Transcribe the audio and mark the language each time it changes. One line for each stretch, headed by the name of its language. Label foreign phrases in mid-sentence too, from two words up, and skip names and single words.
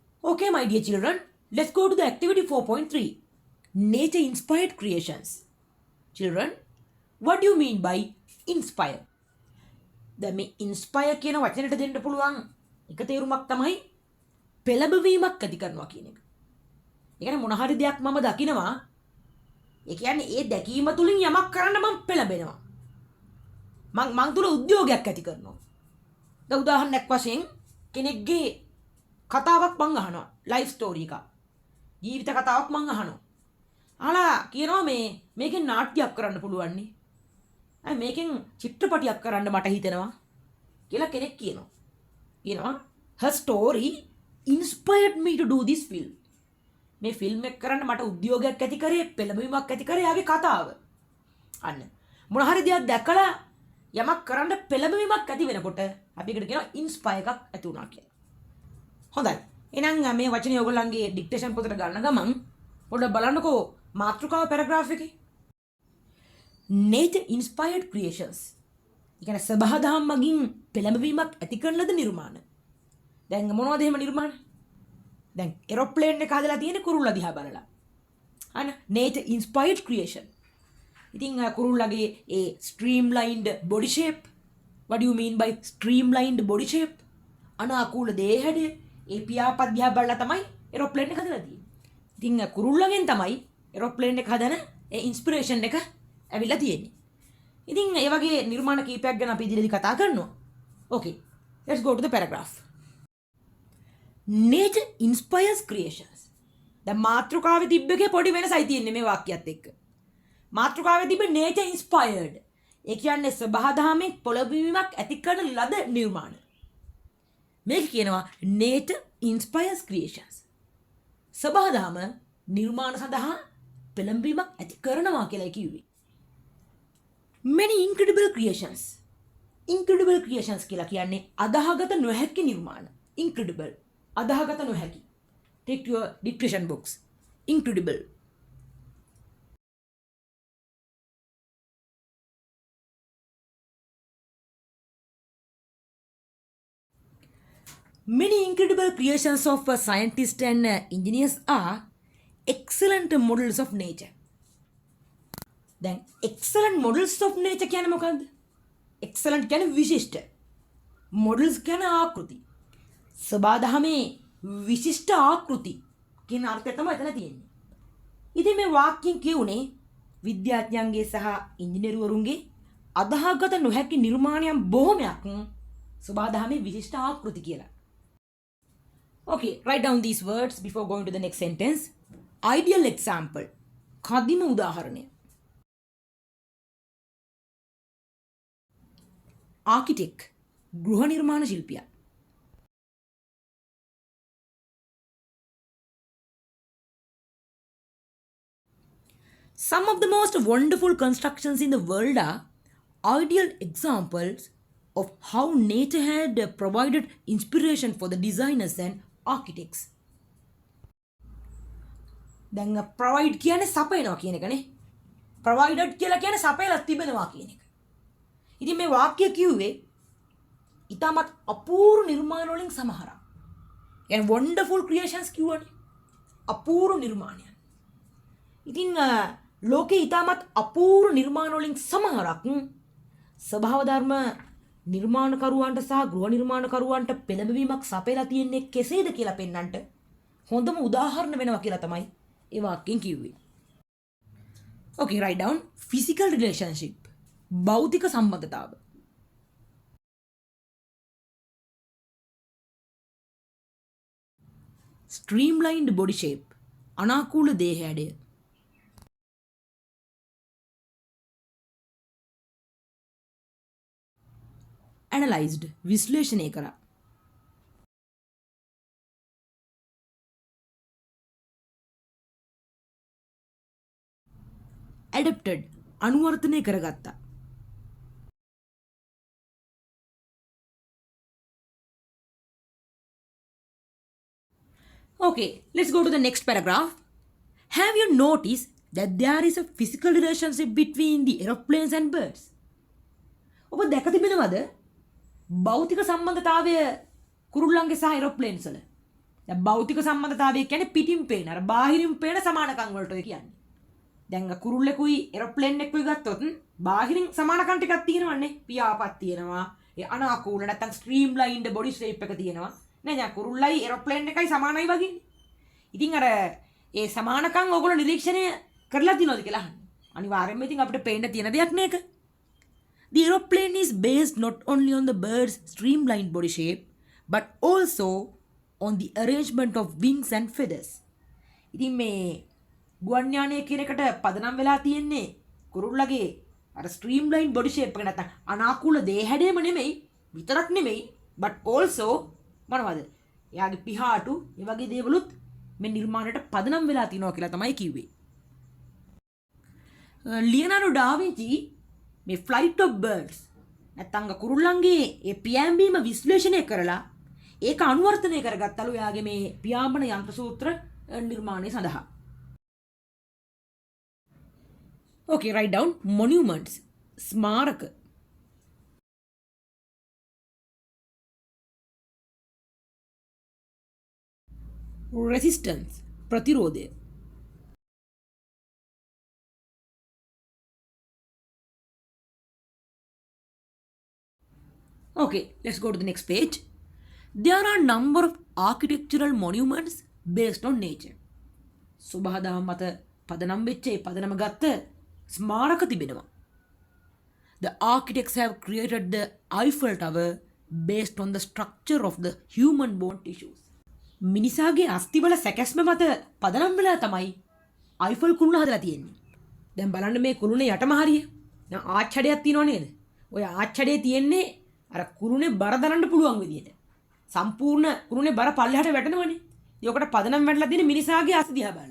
English: Okay, my dear children, let's go to the activity 4.3. Nature inspired creations. Children, what do you mean by inspire?
Sinhala: දැන් මේ inspire කියන වචනයට දෙන්න පුළුවන් එක තේරුමක් තමයි පෙළඹවීමක් ඇති කරනවා කියන එක. ඒ කියන්නේ මොන හරි දෙයක් මම දකිනවා. ඒ කියන්නේ ඒ දැකීම තුලින් යමක් කරන්න මම පෙළඹෙනවා. මං තුල උද්‍යෝගයක් ඇති කරනවා. දැන් උදාහරණයක් වශයෙන් කෙනෙක්ගේ කතාවක් මං අහනවා.
English: life story
Sinhala: එකක්. ජීවිත කතාවක් මං අහනවා. අහලා කියනවා මේකෙන් නාට්‍යයක් කරන්න පුළුවන් නේ. මේකෙන් චිත්‍රපටියක් කරන්න මට හිතෙනවා කියලා කෙනෙක් කියනවා.
English: her story inspired me to do this film.
Sinhala: මේ ෆිල්ම් එක කරන්න මට උද්‍යෝගයක් ඇති කරේ, පෙළඹවීමක් ඇති කරේ යාගේ කතාව. අන්න මොන හරි දෙයක් දැකලා යමක් කරන්න පෙළඹවීමක් ඇති වෙනකොට අපි ඒකට කියනවා ඉන්ස්පයර් එකක් ඇති වුණා කියලා. හොඳයි. එහෙනම් මේ වචනේ ඔයගොල්ලන්ගේ ඩික්ටේෂන් පොතට ගන්න ගමන් පොඩ්ඩක් බලන්නකෝ මාතෘකාව පැරග්‍රාෆ් එකේ.
English: Nature inspired creations.
Sinhala: ඒ කියන්නේ සබහාදහම් මගින් පෙළඹවීමක් ඇති කරන ලද නිර්මාණ. දැන් මොනවද එහෙම නිර්මාණ? දැන් ඒරෝප්ලේන් එක හදලා තියෙන්නේ කුරුල්ලා දිහා බලලා.
English: අන nature inspired creation.
Sinhala: ඉතින් කුරුල්ලාගේ ඒ
English: streamlined body shape. What do you mean by streamlined body shape?
Sinhala: අනාකූල දේහය ඒ පියාපත් දිහා බලලා තමයි ඒරෝප්ලේන් එක හදලා තියෙන්නේ. ඉතින් කුරුල්ලාගෙන් තමයි ඒරෝප්ලේන් එක හදන ඒ ඉන්ස්පිරේෂන් එක ඇවිල්ලා තියෙන්නේ. ඉතින් ඒ වගේ නිර්මාණ කීපයක් ගැන අපි ඉදිරියේදී කතා කරනවා.
English: Okay, let's go to the paragraph. Nature inspires creations.
Sinhala: දැන් මාතෘකාවේ තිබ්බකේ පොඩි වෙනසයි තියෙන්නේ මේ වාක්‍යයත් එක්ක. මාතෘකාවේ තිබ්බ
English: nature inspired.
Sinhala: ඒ කියන්නේ සබහාදහමෙන් පොළඹවීමක් ඇති කරන ලද නිර්මාණ. මේක කියනවා
English: nature inspires creations.
Sinhala: සබහාදහම නිර්මාණ සඳහා පෙළඹවීමක් ඇති කරනවා කියලා කිව්වේ.
English: Many incredible creations. Incredible creations
Sinhala: කියලා කියන්නේ අදාහගත නොහැකි නිර්මාණ. Incredible. අදාහගත නොහැකි.
English: Take your dictation books. Incredible. Many incredible creations of scientists and engineers are excellent models of nature.
Sinhala: දැන්
English: excellent models of nature
Sinhala: කියන්නේ මොකක්ද? excellent කියන්නේ විශිෂ්ට. models කියන්නේ ආකෘති. සබාදහමේ විශිෂ්ට ආකෘති කියන අර්ථය තමයි එතන තියෙන්නේ. ඉතින් මේ වාක්‍යයෙන් කියුනේ විද්‍යාඥයන්ගේ සහ ඉංජිනේරුවරුන්ගේ අදාහගත නොහැකි නිර්මාණයන් බොහොමයක් සබාදහමේ විශිෂ්ට ආකෘති කියලා.
English: Okay, write down these words before going to the next sentence. Ideal example.
Sinhala: කදිම උදාහරණය.
English: Architect.
Sinhala: ගෘහ නිර්මාණ ශිල්පියා.
English: Some of the most wonderful constructions in the world are ideal examples of how nature had provided inspiration for the designers and architects.
Sinhala: දැන් provide කියන්නේ සපයනවා කියන එකනේ. provided කියලා කියන්නේ සපයලා තිබෙනවා කියන එක. ඉතින් මේ වාක්‍ය කිව්වේ ඊටමත් අපූර්ව නිර්මාණ වලින් සමහරක්. يعني
English: wonderful creations
Sinhala: කියවනේ. අපූර්ව නිර්මාණයන්. ඉතින් ලෝකේ ඊටමත් අපූර්ව නිර්මාණ වලින් සමහරක් ස්වභාව ධර්ම නිර්මාණකරුවන්ට සහ ගෘහ නිර්මාණකරුවන්ට පෙළඹවීමක් සපයලා තියෙන්නේ කෙසේද කියලා පෙන්වන්නට හොඳම උදාහරණ වෙනවා කියලා තමයි ඒ වාක්‍යයෙන් කිව්වේ.
English: Okay, write down physical relationship.
Sinhala: භෞතික සම්බන්ධතාව.
English: Streamlined body shape.
Sinhala: අනාකූල දේහයඩය. Analyzed. විශ්ලේෂණය කරා. Adapted. අනුවර්තනය කරගත්තා.
English: Okay, let's go to the next paragraph. Have you noticed that there is a physical relationship between the aeroplanes and birds?
Sinhala: ඔබ දැක තිබෙනවද? භෞතික සම්බන්ධතාවය කුරුල්ලන්ගේ සහ ඒරෝප්ලේන්ස් වල. දැන් භෞතික සම්බන්ධතාවය කියන්නේ පිටින් පේන අර බාහිරින් පේන සමානකම් වලට ඔය කියන්නේ. දැන් කුරුල්ලෙකුයි එරොප්ලේන් එකකුයි ගත්තොත් බාහිරින් සමානකම් ටිකක් තියෙනවනේ. පියාපත් තියෙනවා. ඒ අනාකූල නැත්තම්
English: stream lined body shape
Sinhala: එක තියෙනවා. නේ දැන් කුරුල්ලයි එරොප්ලේන් එකයි සමානයි වගේනේ. ඉතින් අර ඒ සමානකම් ඔයගොල්ලෝ නිරීක්ෂණය කරලා තියෙනවද කියලා අහන්නේ. අනිවාර්යයෙන්ම ඉතින් අපිට පේන්න තියෙන දෙයක් නේක.
English: The aeroplane is based not only on the bird's streamlined body shape but also on the arrangement of wings and feathers.
Sinhala: ඉතින් මේ ගුවන් යානය කියන එකට පදනම් වෙලා තියෙන්නේ කුරුල්ලගේ අර
English: streamline body shape
Sinhala: එක නැත්නම් අනාකූල දේ හැඩයම නෙමෙයි විතරක් නෙමෙයි
English: but also
Sinhala: මොනවද? එයාගේ පිහාටු ඒ වගේ දේවලුත් මේ නිර්මාණයට පදනම් වෙලා තිනවා කියලා තමයි කිව්වේ. ලියනාඩෝ ඩා වින්චි මේ
English: flight of birds
Sinhala: නැත්නම් කුරුල්ලන්ගේ ඒ පියෑඹීම විශ්ලේෂණය කරලා ඒක අනුවර්තනය කරගත්තලු එයාගේ මේ පියාඹන යන්ත්‍ර සූත්‍ර නිර්මාණය සඳහා.
English: Okay, write down monuments.
Sinhala: ස්මාරක. resistance. ප්‍රතිරෝධය.
English: Okay, let's go to the next page. There are a number of architectural monuments based on nature.
Sinhala: සුභාදහම මත පදනම් වෙච්ච ඒ පදනම ගත්ත ස්මාරක තිබෙනවා.
English: The architects have created the Eiffel Tower based on the structure of the human bone tissues.
Sinhala: මිනිසාගේ අස්තිවල සැකැස්ම මත පදනම් වෙලා තමයි අයිෆල් කුළුණ හදලා තියෙන්නේ. දැන් බලන්න මේ කුළුණේ යටම හරිය. දැන් ආච්ඡඩයක් තියෙනව නේද? ඔය ආච්ඡඩේ තියෙන්නේ අර කුළුණේ බර දරන්න පුළුවන් විදියට. සම්පූර්ණ කුළුණේ බර පල්ලෙහාට වැටෙනවනේ. ඒකට පදනම් වැටලා තියෙන මිනිසාගේ අස්ති දිහා බලන්න.